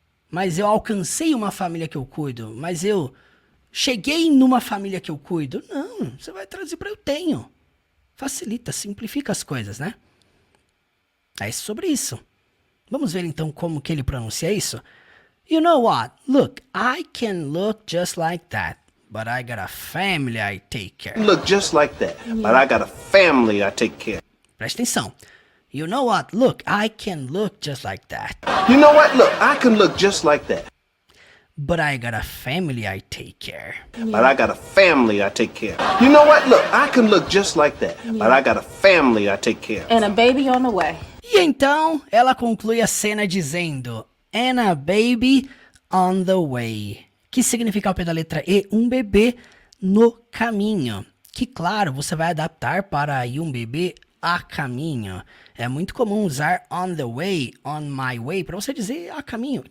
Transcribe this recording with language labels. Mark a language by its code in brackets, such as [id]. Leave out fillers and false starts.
[pt] Mas eu alcancei uma família que eu cuido. Mas eu cheguei numa família que eu cuido. Não, você vai traduzir para eu tenho. Facilita, simplifica as coisas, né? É sobre isso. Vamos ver então como que ele pronuncia isso? [en] You know what? Look, I can look just like that, but I got a family I take care. Look just like that, but I got a family I take care. Presta atenção. You know what? Look, I can look just like that. You know what? Look, I can look just like that. But I got a family I take care. But I got a family I take care of. You know what? Look, I can look just like that. But I got a family I take care of. And a baby on the way. [pt] E então, ela conclui a cena dizendo And a baby on the way. Que significa ao pé da letra E, um bebê no caminho. Que, claro, você vai adaptar para aí um bebê a caminho. É muito comum usar on the way, on my way, para você dizer a caminho.